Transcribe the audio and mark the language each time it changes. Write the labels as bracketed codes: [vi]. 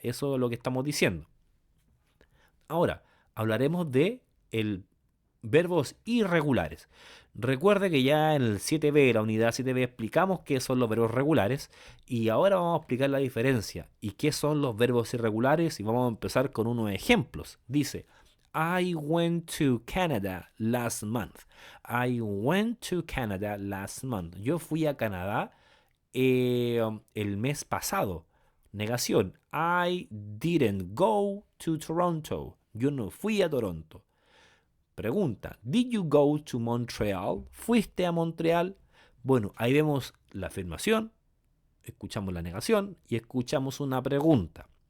[es] Eso es lo que estamos diciendo. Ahora, hablaremos de el verbos irregulares. Recuerde que ya en el 7b, la unidad 7b, explicamos qué son los verbos regulares y ahora vamos a explicar la diferencia y qué son los verbos irregulares y vamos a empezar con unos ejemplos. [en] Dice, I went to Canada last month. I went to Canada last month. [es] Yo fui a Canadá el mes pasado. Negación. [en] I didn't go to Toronto. [es] Yo no fui a Toronto. Pregunta, [en] ¿Did you go to Montreal? [es] ¿Fuiste a Montreal? Bueno, ahí vemos la afirmación, escuchamos la negación y escuchamos una pregunta.